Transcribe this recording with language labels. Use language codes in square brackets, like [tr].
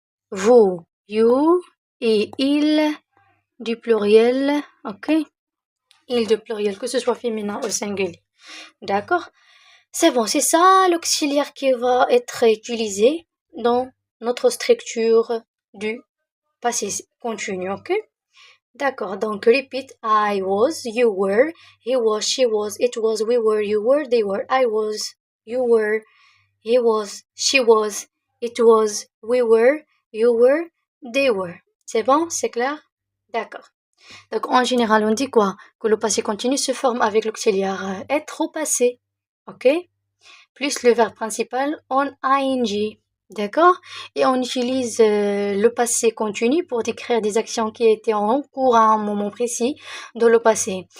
[fr] Vous, you, et il, du pluriel, ok? Il du pluriel, que ce soit féminin ou singulier. D'accord? C'est bon, c'est ça l'auxiliaire qui va être utilisé dans notre structure du passé continu, ok? D'accord, donc repeat. [en] I was, you were, he was, she was, it was, we were, you were, they were, I was, you were, he was, she was, it was, we were, you were, they were. [fr] C'est bon? C'est clair? D'accord. Donc en général, on dit quoi? Que le passé continu se forme avec l'auxiliaire être au passé. Ok? Plus le verbe principal en ing. D'accord? Et on utilise le passé continu pour décrire des actions qui étaient en cours à un moment précis dans le passé.